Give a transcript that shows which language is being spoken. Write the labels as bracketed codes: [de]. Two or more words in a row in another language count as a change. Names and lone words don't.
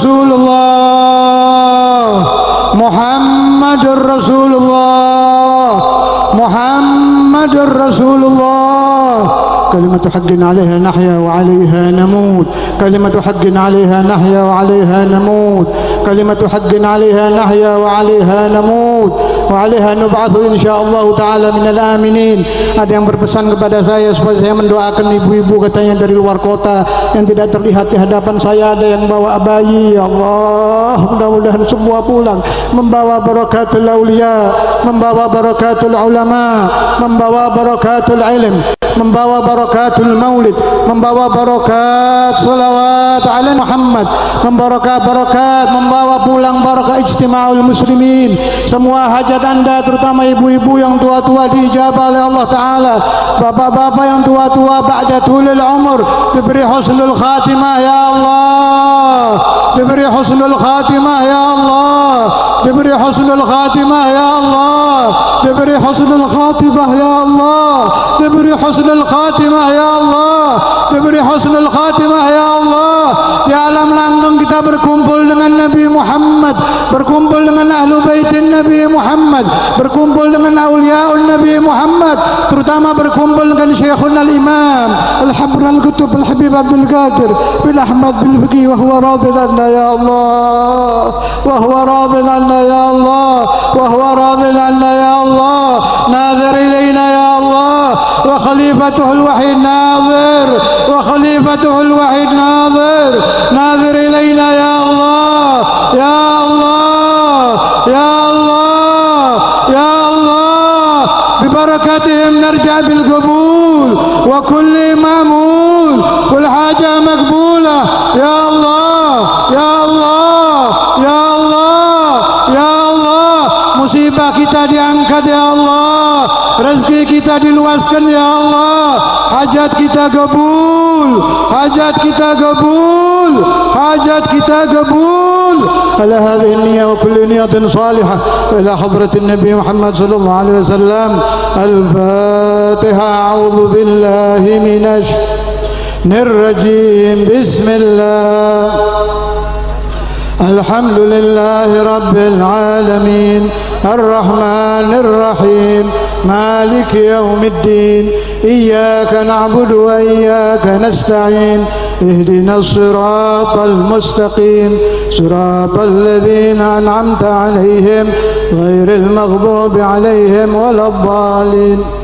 [ar] رسول الله، محمد رسول الله، محمد رسول الله. كلمة حق عليها نحيا وعليها نموت، كلمة حق عليها نحيا وعليها نموت، كلمة حق عليها نحيا وعليها نموت وعليها نبعث إن شاء الله تعالى من الآمنين. [id] Ada yang berpesan kepada saya supaya saya mendoakan ibu-ibu, katanya dari luar kota yang tidak terlihat di hadapan saya. Ada yang bawa bayi, [ar] يا الله, [id] mudah-mudahan semua pulang membawa [ar] بركة الأولياء, [id] membawa [ar] بركة العلماء, [id] membawa [ar] بركة العلم, [id] membawa [ar] بركة المولد, [id] membawa [ar] بركة صلوات على محمد, [id] membawa barakat, membawa pulang [ar] بركة اجتماع المسلمين. [id] Semua hajat Anda, terutama ibu-ibu yang tua-tua, diijabah oleh [ar] الله تعالى. [id] Bapak-bapak yang tua-tua [ar] بعد طول العمر [id] diberi [ar] حسن الخاتمة يا الله, [id] diberi [ar] حسن الخاتمة يا الله, [id] diberi [ar] حسن الخاتمة يا الله, [id] diberi [ar] حسن الخاتمة يا الله, [id] diberi [ar] حسن الخاتمة يا الله, [id] diberi [ar] حسن الخاتمة يا الله. [id] Di alam langgang kita berkumpul dengan Nabi Muhammad, berkumpul dengan [ar] أهل بيت [id] Nabi Muhammad, berkumpul dengan awliyaun Nabi Muhammad, terutama berkumpul dengan [ar] شيخنا الإمام الحبر القطب [id] Al-Habib Abdul Qadir bin Ahmad bin Fiqih, [ar] وهو راض عنا يا الله, وهو راض عنا يا الله, وهو راض عنا يا الله. ناظر إلينا يا الله، وخليفته الواحد ناظر، وخليفته الواحد ناظر، ناظر إلينا يا الله، يا الله، يا الله، يا الله. ببركاتهم نرجع بالقبول وكل مأمول والحاجة مقبولة يا الله، يا الله، يا الله، يا الله. [id] Musibah kita diangkat [ar] يا الله, [id] rezeki kita diluaskan [ar] يا الله, [id] hajat kita kabul, hajat kita kabul, hajat kita kabul. [ar] على هذه نية وكل نية صالحة إلى حضرة النبي محمد صلى الله عليه وسلم. Al-Fatiha. أعوذ بالله من الرجيم. Bismillah. الحمد لله رب العالمين الرحمن الرحيم مالك يوم الدين إياك نعبد وإياك نستعين اهدنا الصراط المستقيم صراط الذين أنعمت عليهم غير المغضوب عليهم ولا الضالين.